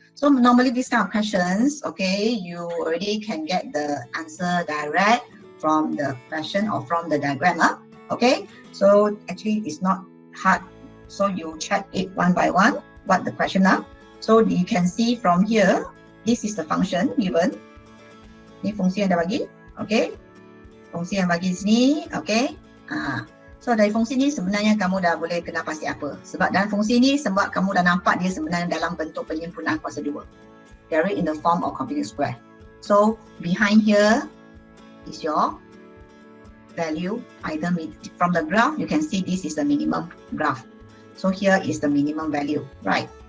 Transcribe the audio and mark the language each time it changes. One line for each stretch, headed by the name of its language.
English: So normally these kind of questions, okay, you already can get the answer direct from the question or from the diagram. Okay, so actually it's not hard. So you check it one by one what the question are. So you can see from here, this is the function given.
Malay: Ini fungsi yang dah bagi, okay. Fungsi yang bagi di sini, okay. So dari fungsi ni sebenarnya kamu dah boleh kenal pasti apa. Sebab dalam fungsi ni, sebab kamu dah nampak dia sebenarnya dalam bentuk penyempurnaan kuasa 2.
English: They're in the form of completing square. So behind here is your value item. From the graph, you can see this is the minimum graph. So here is the minimum value, right?